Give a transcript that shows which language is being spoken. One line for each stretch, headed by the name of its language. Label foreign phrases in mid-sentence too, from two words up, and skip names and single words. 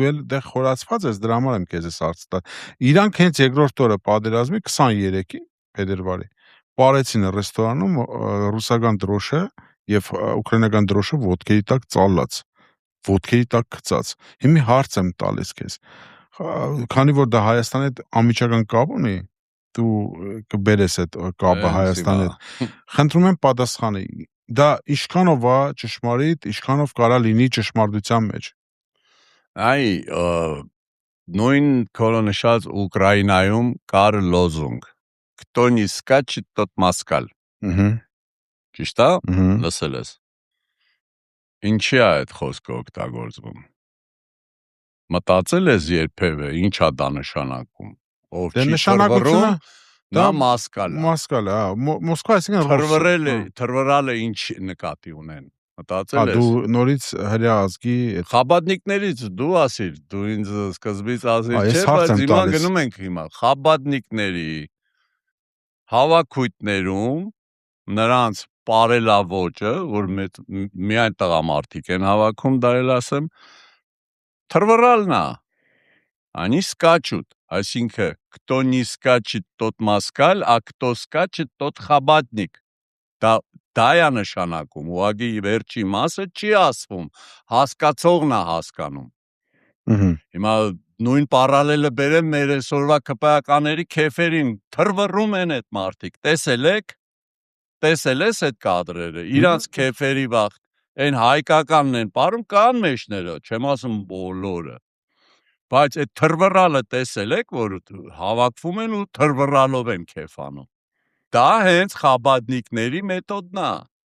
Armenian: էլ դե խորացված ես, դրա համար եմ քեզ հարց տալ, իրանք հենց երկրորդ օրը պատերազմի 23-ի փետրվարի բարեցին ռեստորանում ռուսական դրոշը եւ ուկրաինական դրոշը ոտքերի տակ ծալած, ոտքերի տակ գծած, հիմա հարց եմ տալիս քեզ, քանի որ դա Հայաստանի հետ անմիջական կապ ունի, դու կբերես այդ կապը Հայաստանի հետ, խնդրում եմ պատասխանի, դա ինչքանով է ճշմարիտ, ինչքանով կարա լինի ճշմարտության մեջ։ Այ նույն կորոնշած Ուկրաինայում կար լոզունգ.
Russian: Кто не скачет, тот москаль։
Armenian: ճիշտ է, Ըհը։ լսել ես։ Ինչի է այդ խոսքը օգտագործվում։ Մտածել ես երբևէ ինչա դա նշանակում։ Ով Դե չի նշանակությունը թռվռում, նա մասկալ է։ Մասկալ է, Մոսկվա, այսինքն Թռվռալը ինչ նկատի ունեն։ Հա, Մտածել դու ես։ նորից հրյա ազգի Խաբադնիկներից դու ասիր, դու ինձ սկզբից ասիր, ես չէ, հարց բայց եմ հիմա տալիս։ գնում ենք հիմա խաբադնիկների հավաքույտներում նրանց պարելավոճը, որ միայն տղամարդիկ են հավաքում, դա էլ ասեմ, թռվռալն է,
Russian: они скачут,
Armenian: այսինքն
Russian: кто не скачет, тот москаль, а кто скачет, тот
Armenian: խաբադնիկ։ Դա է նշանակում, ուղղակի վերջի մասը չի ասվում, հասկացողն է հասկանում։ Ըհը։ Հիմա նույն պարալելը բերեմ մեր այսօրվա քպայականների քեֆերին, թռվռում են այդ մարդիկ, տեսել ես այդ կադրերը, իրանց քեֆերի վաղ, այն հայկականն են պարում, կան մեջները, չեմ ասում բոլորը, բայց այդ թռվռալը տեսել եք, որ հավաքվում են ու թռվռալով են քեֆանում, դա հենց խաբադնիկների մեթոդն է,